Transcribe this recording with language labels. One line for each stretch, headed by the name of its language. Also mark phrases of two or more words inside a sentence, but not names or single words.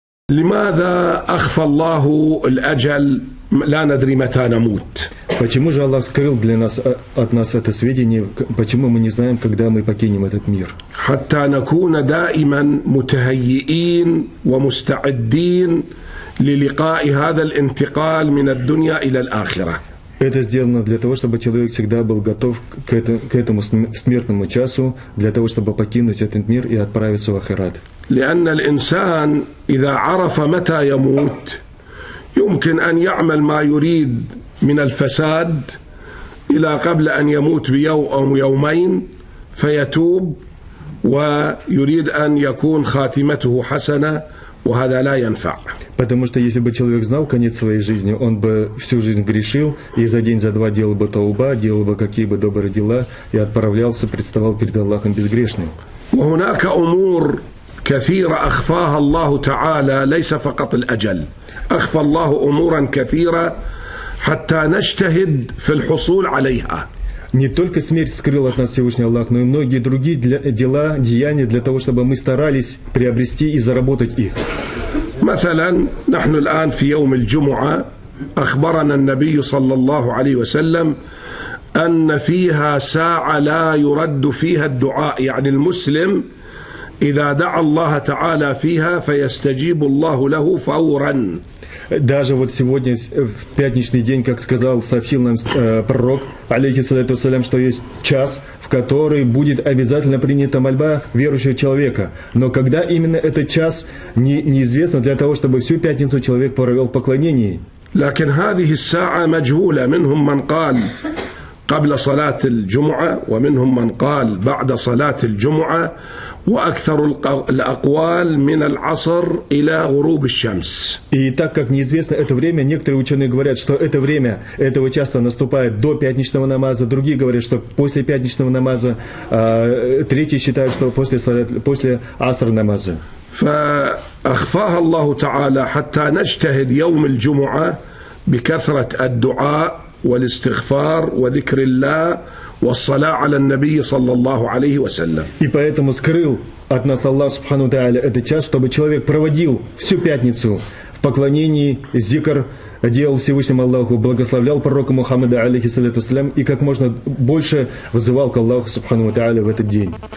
Arabic: لماذا أخفى الله الأجل لا ندري متى نموت؟
Russian: Почему же Аллах скрыл от нас это сведение? Почему мы не знаем, когда мы покинем этот мир?
Arabic: حتى نكون دائما متهيئين ومستعدين للقاء هذا الانتقال من الدنيا إلى الآخرة.
Russian: Это сделано для того, чтобы человек всегда был готов к этому смертному часу, для того, чтобы покинуть этот мир и отправиться в ахират.
Arabic: لأن الإنسان إذا عرف متى يموت يمكن أن يعمل ما يريد من الفساد إلى قبل أن يموت بيوم أو يومين فيتوب ويريد أن يكون خاتمته حسنة وهذا لا ينفع.
Russian: Потому что если бы человек знал конец своей жизни, он бы всю жизнь грешил, и за день, за два делал бы тауба, делал бы какие бы добрые дела, и отправлялся, представал перед Аллахом безгрешным.
Arabic: وهناك أمور كثيرة أخفاها الله تعالى ليس فقط الأجل، أخفى الله أمورا كثيرة حتى نجتهد في الحصول عليها.
Russian: Не только смерть скрыл от нас Всевышний Аллах, но и многие другие дела, деяния для того, чтобы мы старались приобрести и заработать их.
Arabic: مثلا نحن الآن في يوم الجمعة أخبرنا النبي صلى الله عليه وسلم أن فيها ساعة لا يرد فيها الدعاء، يعني المسلم إذا دعا الله تعالى فيها فيستجيب الله له فورا.
Russian: Даже вот сегодня, в пятничный день, как сообщил нам пророк,
Arabic: عليه الصلاة والسلام,
Russian: что есть час, в который будет обязательно принята мольба верующего человека. Но когда именно этот час, неизвестно, для того, чтобы всю пятницу человек провел в поклонении.
Arabic: لكن هذه الساعة مجهولة، منهم من قال قبل صلاة الجمعة ومنهم من قال بعد صلاة الجمعة وأكثر الأقوال من العصر إلى غروب الشمس.
Russian: И так как неизвестно это время, некоторые ученые говорят, что это время этого часа наступает до пятничного намаза, другие говорят, что после пятничного намаза, третьи считают, что после аср намаза.
Arabic: فأخفاها الله تعالى حتى نجتهد يوم الجمعة بكثرة الدعاء والاستغفار وذكر الله والصلاة على النبي صلى الله عليه وسلم.
Russian: И поэтому скрыл от нас Аллах
Arabic: سبحانه وتعالى
Russian: этот час, чтобы человек проводил всю пятницу в поклонении, зикр, делал Всевышнему Аллаху, благословлял пророка Мухаммада,
Arabic: عليه الصلاة والسلام,
Russian: и как можно больше вызывал к Аллаху
Arabic: سبحانه وتعالى
Russian: в этот день.